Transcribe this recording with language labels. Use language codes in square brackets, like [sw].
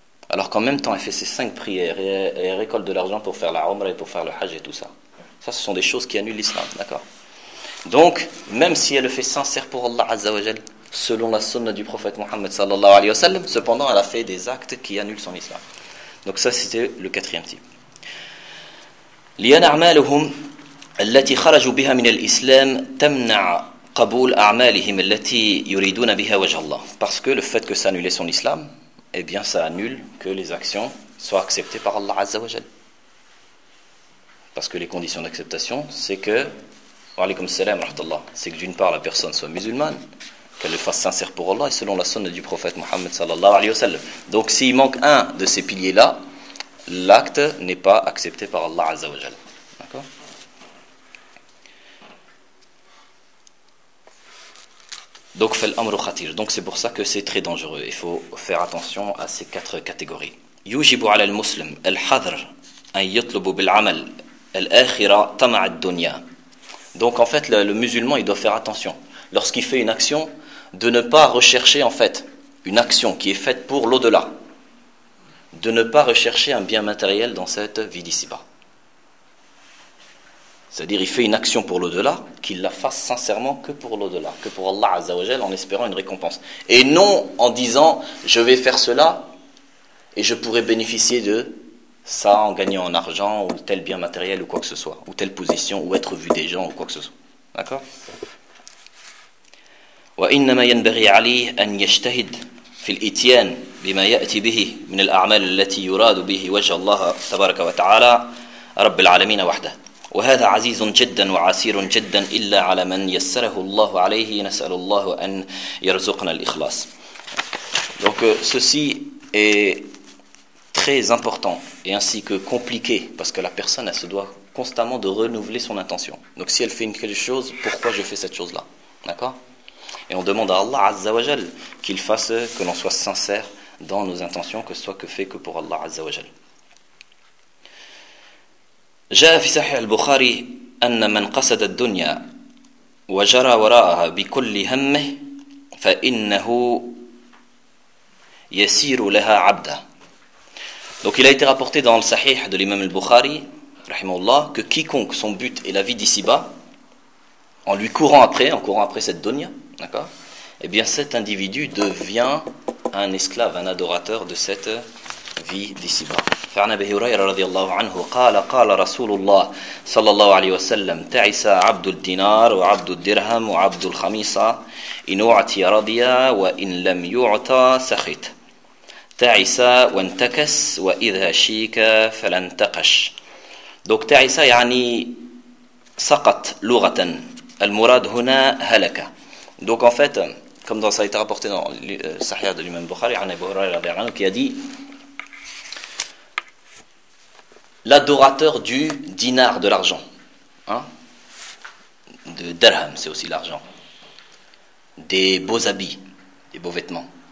[fr] Alors qu'en même temps, elle fait ses 5 prières et elle récolte de l'argent pour faire la umra et pour faire le hajj et tout ça. Ça, ce sont des choses qui annulent l'islam, d'accord? Donc, même si elle le fait sincère pour Allah Azza wa Jal, selon la sunna du prophète Mohammed sallallahu alayhi wa sallam, cependant, elle a fait des actes qui annulent son islam. Donc ça, c'était le quatrième type. [ar] Liyana'maluhum التي خرجوا بها من الإسلام تمنع قبول أعمالهم التي يريدون بها وجه الله. [fr] Parce que le fait que ça annule son islam, eh bien ça annule que les actions soient acceptées par Allah Azza wa Jal. Parce que les conditions d'acceptation, c'est que, [ar] wa alaykum salam wa rahmatullah, [fr] c'est que d'une part la personne soit musulmane, qu'elle le fasse sincère pour Allah et selon la sunna du prophète Mohammed sallallahu alayhi wa sallam. Donc s'il manque un de ces piliers-là, l'acte n'est pas accepté par Allah Azza wa Jal. D'accord? Donc, fait l'amr khatir. Donc, c'est pour ça que c'est très dangereux. Il faut faire attention à ces quatre catégories. [ar] Yujibu ala al-muslim al-hadr أن يطلبوا بالعمل الآخرة طمع الدنيا. [fr] Donc en fait le musulman il doit faire attention lorsqu'il fait une action de ne pas rechercher en fait une action qui est faite pour l'au-delà, de ne pas rechercher un bien matériel dans cette vie d'ici-bas. C'est-à-dire il fait une action pour l'au-delà, qu'il la fasse sincèrement que pour l'au-delà, que pour Allah Azza wa Jalla, en espérant une récompense. Et non en disant je vais faire cela et je pourrai bénéficier de ça en gagnant en argent ou tel bien matériel ou quoi que ce soit, ou telle position ou être vu des gens ou quoi que ce soit. D'accord ? [ar] وإنما ينبغي عليه أن يجتهد في الإتيان بما يأتي به من الأعمال التي يراد به وجه الله تبارك وتعالى رب العالمين وحده. وهذا عزيز جدا وعسير جدا إلا على من يسره الله عليه نسأل الله أن يرزقنا الإخلاص. [fr] Donc ceci est très important et ainsi que compliqué parce que la personne elle se doit constamment de renouveler son intention. Donc si elle fait une quelque chose, pourquoi je fais cette chose-là ? D'accord ? Et on demande à Allah Azza wa Jal qu'il fasse que l'on soit sincère dans nos intentions, que ce soit que fait que pour Allah Azza wa Jal. [ar] جاء في صحيح البخاري أن من قصد الدنيا وجرى وراءها بكل همه فإنه يسير لها عبدا. [fr] Donc il a été rapporté dans le Sahih de l'imam al-Bukhari, rahimahullah, que quiconque son but est la vie d'ici-bas, en lui courant après, en courant après cette dunya, d'accord, eh bien cet individu devient un esclave, un adorateur de cette vie d'ici-bas. [ar] فعن أبي هريرة رضي الله عنه قال قال رسول الله صلى الله عليه وسلم تعس عبد الدينار وعبد الدرهم وعبد الخميصة إن أعطي رضي وإن لم يعطى سخط تعس وانتكس وإذا شيك فلانتقش. Donc تعس يعني سقط لغة, المراد هنا هلك. [fr] Donc en fait comme dans ça a été rapporté dans le Sahih de l'imam Bukhari, [ar] عن أبي هريرة رضي الله عنه [fr] qui a dit l'adorateur du dinar, de l'argent. Hein? De dirham, c'est aussi l'argent. Des beaux habits, des beaux vêtements.